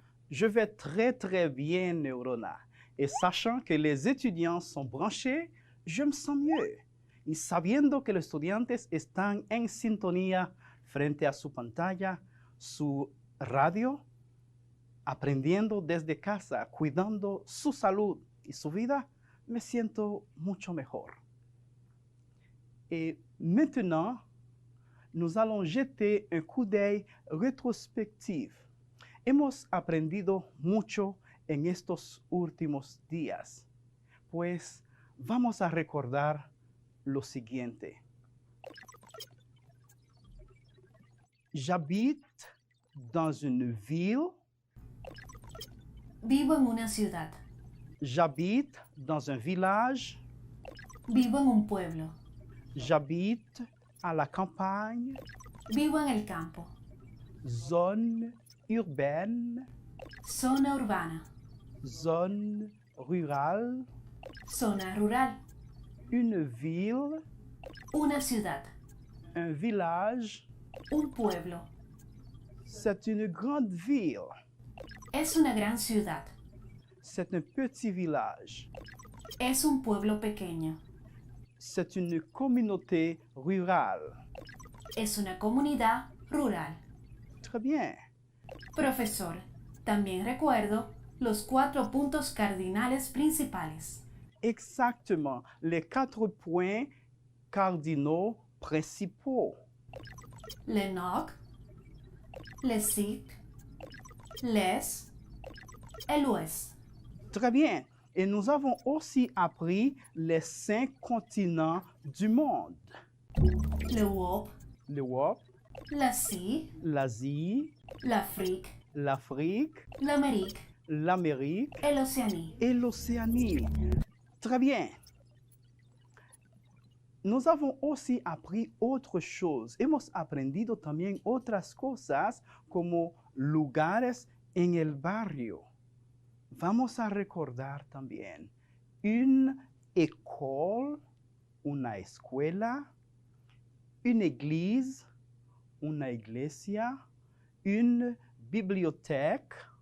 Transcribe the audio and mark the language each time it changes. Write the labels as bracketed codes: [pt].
[fr] Je vais très bien, Neurona. Et sachant que les étudiants sont branchés, je me sens mieux. [es] Y sabiendo que los estudiantes están en sintonía frente a su pantalla, su radio, aprendiendo desde casa, cuidando su salud y su vida, me siento mucho mejor. [fr] Et maintenant, nous allons jeter un coup d'œil rétrospectif. [es] Hemos aprendido mucho en estos últimos días, pues vamos a recordar lo siguiente. [fr] J'habite dans une ville. [es] Vivo en una ciudad. [fr] J'habite dans un village. [es] Vivo en un pueblo. [fr] J'habite à la campagne. [es] Vivo en el campo. [fr] Zone urbaine. [es] Zona urbana. [fr] Zone rurale. [es] Zona rural. [fr] Une ville. [es] Una ciudad. [fr] Un village. [es] Un pueblo. [fr] C'est une grande ville. [es] Es una gran ciudad. [fr] C'est un petit village. [es] Es un pueblo pequeño. [fr] C'est une communauté rurale. [es] Es una comunidad rural. [fr] Très bien. [es] Profesor, también recuerdo los 4 puntos cardinales principales. [fr] Exactement. Les 4 points cardinaux principaux. Le NOC, le SIC, les et l'OUES. Très bien. Et nous avons aussi appris les 5 continents du monde. L'Europe, L'Europe, l'Asie, l'Asie, l'Afrique, l'Afrique, l'Amérique l'Amérique et l'Océanie. et l'Océanie. Très bien. Nous avons aussi appris autre chose. [es] Hemos aprendido también otras cosas como lugares en el barrio. Vamos a recordar también une école, una escuela, une église, una iglesia, une bibliothèque,